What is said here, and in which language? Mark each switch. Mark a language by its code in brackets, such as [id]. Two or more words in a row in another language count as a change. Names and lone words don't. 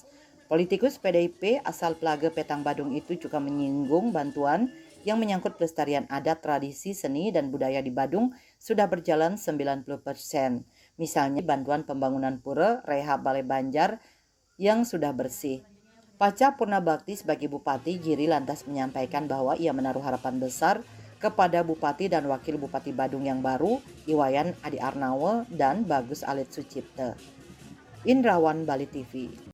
[id] Politikus PDIP asal Plage Petang Badung itu juga menyinggung bantuan yang menyangkut pelestarian adat, tradisi, seni, dan budaya di Badung sudah berjalan 90%. Misalnya bantuan pembangunan pura, rehab Balai Banjar yang sudah bersih. Pasca Purnabakti sebagai Bupati, Giri lantas menyampaikan bahwa ia menaruh harapan besar kepada Bupati dan Wakil Bupati Badung yang baru, Iwayan Adi Arnawo dan Bagus Alit Sucipta. Indrawan, Bali TV.